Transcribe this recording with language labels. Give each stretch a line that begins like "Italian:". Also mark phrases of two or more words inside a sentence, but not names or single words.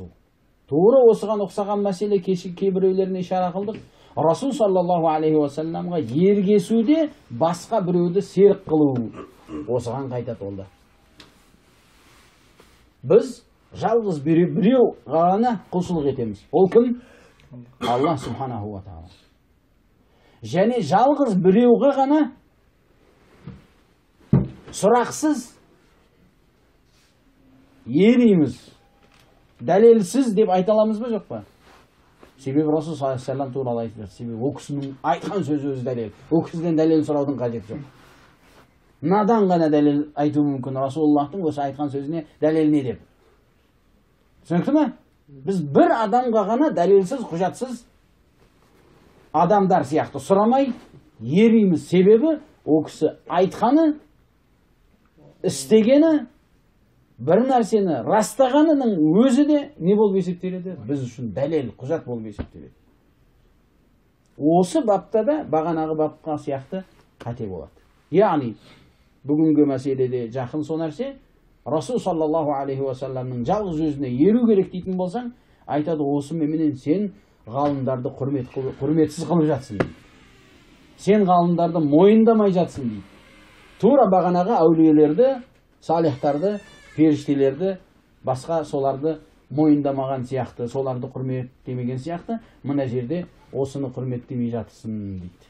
Kazakh: Тура осыған ұқсаған мәселе кейбіреулеріне ишара қылдық.
Arabic: رسول صلى الله عليه وسلم
Kazakh: ергесуде басқа біреуді серік қылу. Осыған қайтады олда. Біз жалғыз біреу ғана құлшылық етеміз. Ол кім?
Arabic: الله سبحانه وتعالى.
Kazakh: Және жалғыз біреуге ғана сұрақсыз ериміз. Дәлелсіз деп айта аламыз ба, жоқ па? Себебі
Arabic: رسول صلى الله عليه وسلم
Kazakh: туралы айтып жатыр. Себебі ол кісінің айтқан сөзі өзі дәлел. Ол кісіден дәлел сұраудың қажеті жоқ. Надан ғана дәлел айту мүмкін. Расулаллахтың осы айтқан сөзіне дәлел не деп? Түсінікті ме? Біз бір адамға ғана дәлелсіз, құжатсыз адамдар сияқты сұрамай ериміз. Себебі ол кісі айтқаны, істегені, бір нәрсені растағанының өзі де не болып есептеледі? Біз үшін дәлел, құжат болып есептеледі. Осы бапта да бағанағы бапқа сияқты қате болады. Яғни бүгінгі мәселеде жақын сол нәрсе,
Arabic: رسول صلى الله عليه وسلم
Kazakh: жалғыз өзіне еру керек дейтін болсаң, айтады, осы менен сен ғалымдарды құрметсіз қылып жатсың дейді. Сен ғалымдарды мойындамай жатсың дейді. Тура бағанағы әулиелерді, салихтарды, періштелерді, басқа соларды мойындамаған сияқты, соларды құрметтемеген сияқты, мына жерде осыны құрметтемей жатсың дейді.